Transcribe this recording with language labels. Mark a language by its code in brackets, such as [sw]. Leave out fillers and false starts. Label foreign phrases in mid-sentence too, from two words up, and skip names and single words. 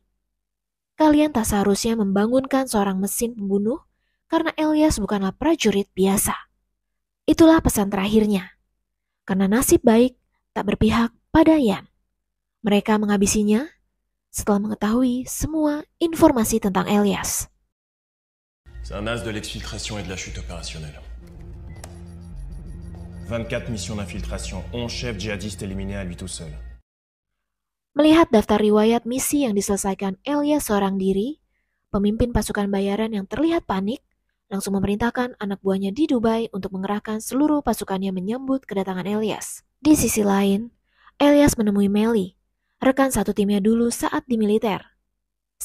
[id] Kalian tak seharusnya membangunkan seorang mesin pembunuh karena Elias bukanlah prajurit biasa. Itulah pesan terakhirnya. Karena nasib baik tak berpihak pada Yan. Mereka menghabisinya setelah mengetahui semua informasi tentang Elias. [fr] C'est un as de l'exfiltration et de la chute opérationnelle. 24 missions d'infiltration, 11 chefs djihadistes éliminés à lui tout seul. [id] Melihat daftar riwayat misi yang diselesaikan Elias seorang diri, pemimpin pasukan bayaran yang terlihat panik langsung memerintahkan anak buahnya di Dubai untuk mengerahkan seluruh pasukannya menyambut kedatangan Elias. Di sisi lain, Elias menemui Melly, rekan satu timnya dulu saat di militer.